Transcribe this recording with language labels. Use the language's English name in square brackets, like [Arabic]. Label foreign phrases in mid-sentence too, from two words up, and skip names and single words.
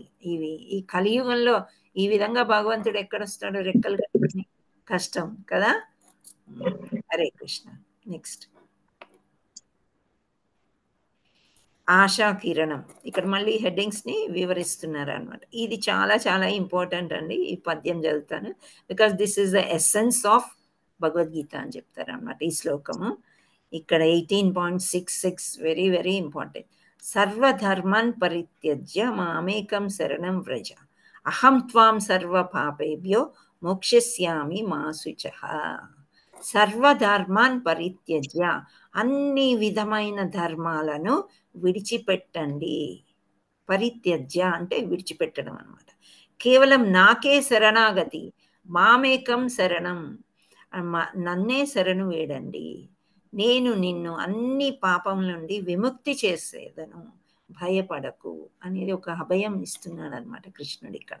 [Telugu] ఈ కలియుగంలో ఈ విధంగా భగవంతుడు ఎక్కడొస్తాడు? రెక్కలు కట్టుకుని కష్టం కదా. హరే కృష్ణ. నెక్స్ట్ ఆశా కిరణం. ఇక్కడ మళ్ళీ హెడ్డింగ్స్ ని వివరిస్తున్నారు అనమాట. ఇది చాలా చాలా ఇంపార్టెంట్ అండి. ఈ పద్యం చదువుతాను, [English] because this is the essence of Bhagavadgita [Telugu] అని చెప్తారు అనమాట ఈ శ్లోకము. ఇక్కడ 18.66 [English] very very important. [Sanskrit] సర్వధర్మాన్ పరిత్యజ్య మామేకం శరణం వ్రజ, అహం త్వాం సర్వ పాపేభ్యో మోక్షస్యామి మా శుచః. సర్వధర్మాన్ పరిత్యజ్య, [Telugu] అన్ని విధమైన ధర్మాలను విడిచిపెట్టండి. పరిత్యజ్య అంటే విడిచిపెట్టడం అనమాట. కేవలం నాకే శరణాగతి, [Sanskrit] మామేకం శరణం, [Telugu] నన్నే శరణు వేడండి, నేను నిన్ను అన్ని పాపం నుండి విముక్తి చేసేదను, భయపడకు అనేది ఒక అభయం ఇస్తున్నాడు అనమాట కృష్ణుడు ఇక్కడ.